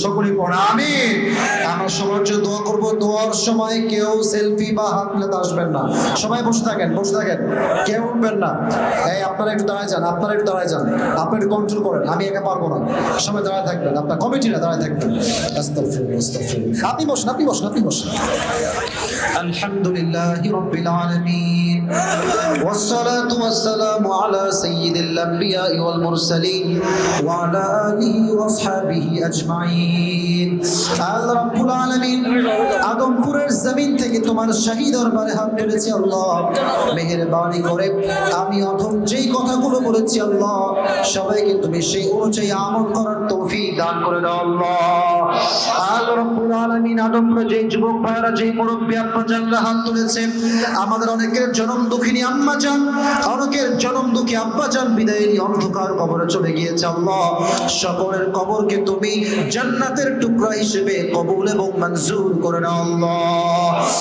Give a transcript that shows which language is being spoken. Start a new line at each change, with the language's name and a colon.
Bangla: সকলেই পড়ুন আমিন। আমরা সবার জন্য দোয়া করব। দোয়ার সময় কেউ সেলফি বা হাত মেলাতে আসবেন না। সবাই বসে থাকেন, বসে থাকেন, কেউ উঠবেন না। এই আপনারা একটু দাঁড়ায় যান, আপনারা একটু দাঁড়ায় যান, আপনারা একটু কন্ট্রোল করেন, আমি একা পারবো না। সবাই দাঁড়ায় থাকবেন, আপনার কমিটিরা দাঁড়ায় থাকবেন। আস্তাগফিরুল্লাহ, আস্তাগফিরুল্লাহ। আপনি বসুন, আপনি বসুন, আপনি বসুন।
Arabic: আলহামদুলিল্লাহি রাব্বিল আলামিন والصلاة والسلام على سيد الأنبياء والمرسلين وعلى آله وأصحابه أجمعين।
Bangla: আল্লাহ রাব্বুল আলামিন আদমপুরের জমিন থেকে তোমার শাহী দরবারে হাত তুলেছি আল্লাহ, মেহেরবানি করে আমি অধম যেই কথাগুলো বলেছি আল্লাহ, সবাইকে তুমি সেই অনুযায়ী আমল করার তৌফিক দান করে দাও আল্লাহ। আল্লাহ রাব্বুল আলামিন আদমপুরে যেই যুবক ভাইরা, যেই মুরব্বী আব্বা জানরা হাত তুলেছে, আমাদের অনেকের জনম দুঃখিনী আম্মা জান, অনেকের জনম দুঃখী আব্বা জান বিদায় নিয়ে অন্ধকার কবরে চলে গিয়েছে আল্লাহ, সকলের কবরকে তুমি জান্নাতের টুকরা হিসেবে কবুল এবং মঞ্জুর করে নাও আল্লাহ।